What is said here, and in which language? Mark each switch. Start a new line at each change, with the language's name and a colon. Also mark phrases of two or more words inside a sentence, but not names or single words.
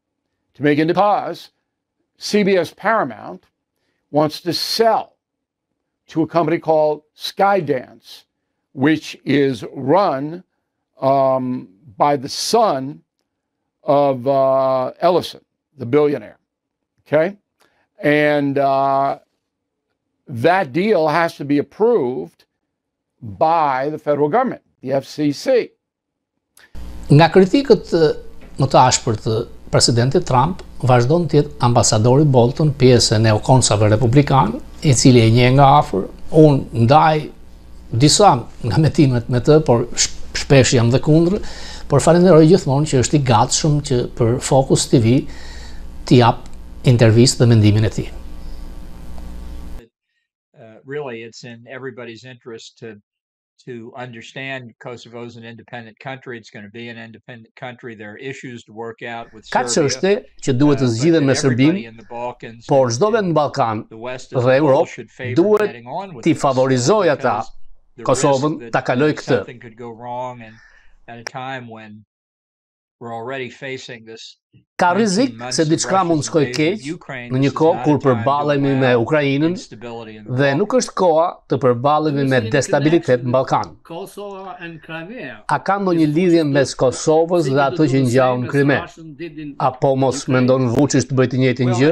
English: To make it because CBS Paramount wants to sell to a company called Skydance, which is run by the son of Ellison, the billionaire, okay? And that deal has to be approved by the federal government, the FCC.
Albanian: Nga kritikët më të ashpër të presidentit Trump, vazhdon të jetë ambasadori Bolton, pjesë e neokonsave republikan, i cili e njeh nga afër. Unë ndaj disa nga metimet me të, por shpesh jam dhe kundër, por falenderoj gjithmonë që është i gatshëm që për Focus TV t'i jap intervistë dhe mendimin e tij.
English: Really, it's in everybody's interest to understand Kosovo's an independent country. It's going to be an independent country. There are issues to work out with
Albanian: Ka
English: Serbia.
Albanian: çështje që duhet të zgjidhen me Serbinë, por çdo vend në Ballkan dhe Europë duhet t'i favorizojë ata Kosovën ta kaloj këtë.
English: Something could go wrong, and at a time when we're already facing this.
Albanian: Ka rrezik se diçka mund të shkojë keq në një kohë kur përballemi me Ukrainën dhe nuk është koha të përballemi me destabilitet në Ballkan. A ka ndonjë lidhje mes Kosovës dhe ato që ngjau në Krime? Apo mos mendon Vučić të bëjë të njëjtin gjë?